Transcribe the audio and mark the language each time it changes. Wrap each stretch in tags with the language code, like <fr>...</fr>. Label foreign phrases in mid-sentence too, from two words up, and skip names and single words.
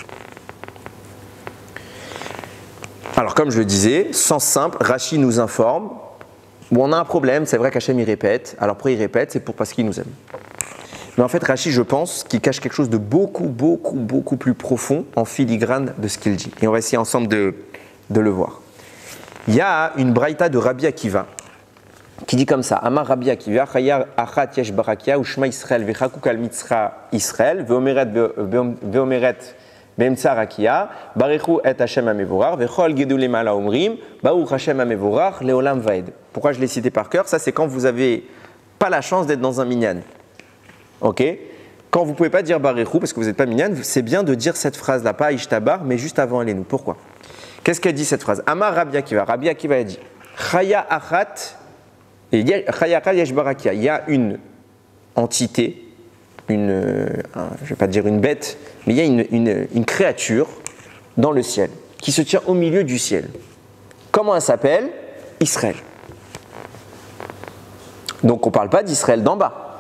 <fr>Alors comme je le disais, sens simple, Rashi nous informe, on a un problème, c'est vrai qu'Hachem il répète, alors pourquoi il répète? C'est parce qu'il nous aime. Mais en fait Rashi, je pense qu'il cache quelque chose de beaucoup plus profond en filigrane de ce qu'il dit. Et on va essayer ensemble de le voir. Il y a une braïta de Rabbi Akiva qui dit comme ça,</fr> <he>אמר רבי עקיבא, חיה אחת יש ברקיע ושמה ישראל וחקוק על מצחה ישראל ועומדת באמצע רקיע, ברכו את השם המבורך, וכל גדודים אלה אומרים, ברוך השם המבורך, לעולם ועד.</he> <fr>Pourquoi je l'ai cité par cœur? Ça, c'est quand vous n'avez pas la chance d'être dans un minyan. Ok? Quand vous ne pouvez pas dire barechu parce que vous n'êtes pas minyan, c'est bien de dire cette phrase-là, pas ishtabar, mais juste avant Alenu. Pourquoi? Qu'est-ce qu'elle dit cette phrse?</fr> <he>אמר רבי עקיבא.</he> <fr>Rabbi Akiva a dit</fr> <he>חיה אחת, חיה אחת יש ברקיע.</he> <fr>Il y a une entité, je ne vais pas dire une bête, mais il y a une créature dans le ciel. qui se tient au milieu du ciel. Comment elle s'appelle? Israël. Donc on ne parle pas d'Israël d'en bas.</fr>